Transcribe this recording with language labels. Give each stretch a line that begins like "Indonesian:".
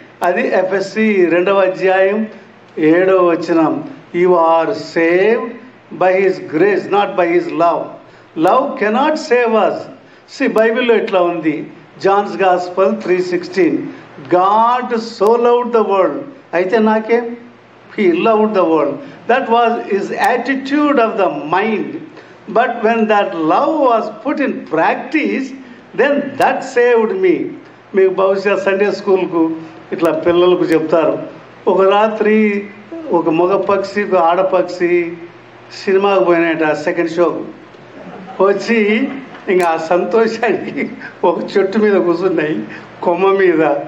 Telugu: అది ఎఫెసీ 2వ అధ్యాయం 7వ వచనం.
English: You are saved by his grace, not by his love. Love cannot save us.
Telugu: బైబిల్లో ఇట్లా ఉంది,
English: John's gospel 3:16, God so loved the world.
Telugu: అయితే నాకేం?
English: He loved the world. That was his attitude of the mind. But when that love was put in practice, then that saved me.
Telugu: మీకు బహుశా Sunday స్కూల్కు ఇట్లా పిల్లలకు చెప్తారు, ఒక రాత్రి ఒక మగ పక్షి, ఒక ఆడపక్షి సినిమాకు పోయినట, సెకండ్ షోకు వచ్చి ఇంకా ఆ సంతోషానికి ఒక చెట్టు మీద కూర్చున్నాయి, కొమ్మ మీద.